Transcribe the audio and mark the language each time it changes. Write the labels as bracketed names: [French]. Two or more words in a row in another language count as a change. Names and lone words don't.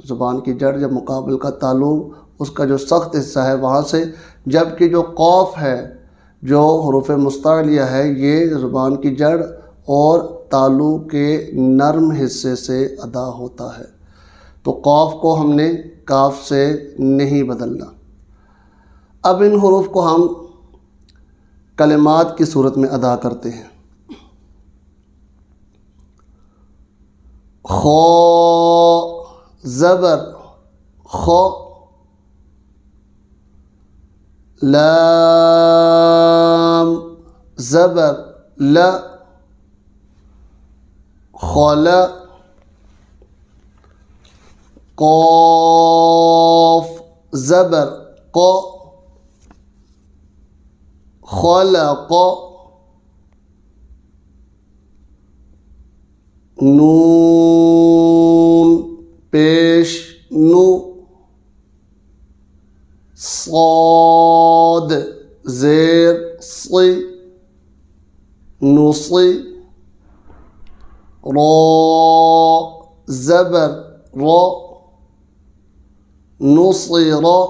[Urdu] زبان کی جڑ جب مقابل کا تالو اس کا جو سخت حصہ ہے وہاں سے، جبکہ جو قوف ہے جو حروف مستعلیہ ہے یہ زبان کی جڑ اور تالو کے نرم حصے سے ادا ہوتا ہے۔ تو قوف کو ہم نے کاف سے نہیں بدلنا۔ اب ان حروف کو ہم کلمات کی صورت میں ادا کرتے ہیں۔ خو زبر خو، لام زبر ل، خل، قاف زبر ق، خلق، نون پیش نو، صاد زیر صی، نصی، را زبر را، نصر،